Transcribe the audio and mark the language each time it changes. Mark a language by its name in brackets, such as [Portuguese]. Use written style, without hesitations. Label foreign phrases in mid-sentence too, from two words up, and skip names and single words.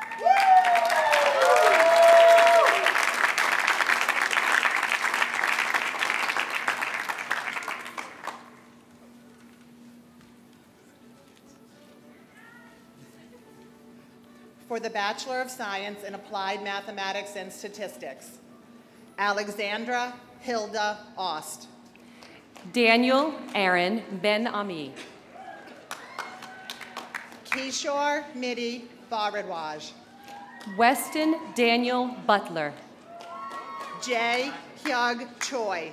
[English] For the Bachelor of Science in Applied Mathematics and Statistics, Alexandra Hilda Ost. Daniel Aaron Ben-Ami. Kishore Midi Bharadwaj. Weston Daniel Butler. Jae Hyug Choi.